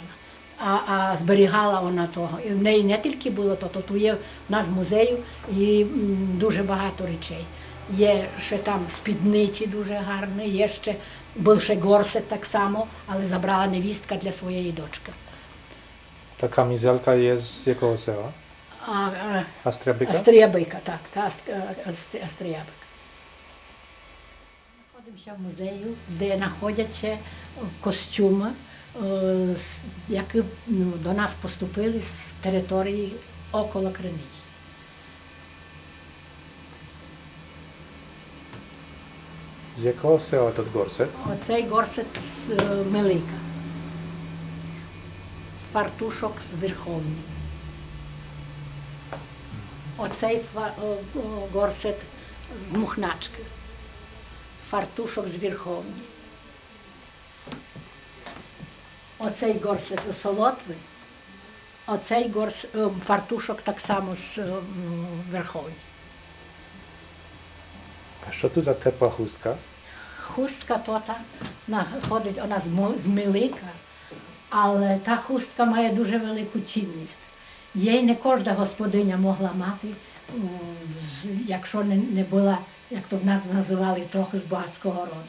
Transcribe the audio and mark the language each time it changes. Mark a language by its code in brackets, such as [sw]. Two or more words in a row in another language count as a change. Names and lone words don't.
[uk] А зберігала вона того. І в неї не тільки було то, тут є в нас в музею і дуже багато речей. Є ще там спідниці дуже гарні, є ще, був ще горсет так само, але забрала невістка для своєї дочки. [pl] Ta kamizelka jest z jakiego sela? Astriabyka? [uk] Астріябика, так, Астріябика. Знаходимося в музею, де знаходяться костюми, які до нас поступили з території около Криниці. [pl] Z jakiego sela ten gorset? [uk] Оцей горсет з Мелика. Фартушок з Верховні. Оцей горсет з Мухначки. Фартушок з Верховні. Оцей горсет з Солотви. Оцей фартушок так само з Верховні. [pl] A co tu za tepła chustka? [uk] Хустка тота знаходить, вона з Мелика, але та хустка має дуже велику цінність. Їй не кожна господиня могла мати, якщо не була, як то в нас називали, трохи з багатського роду.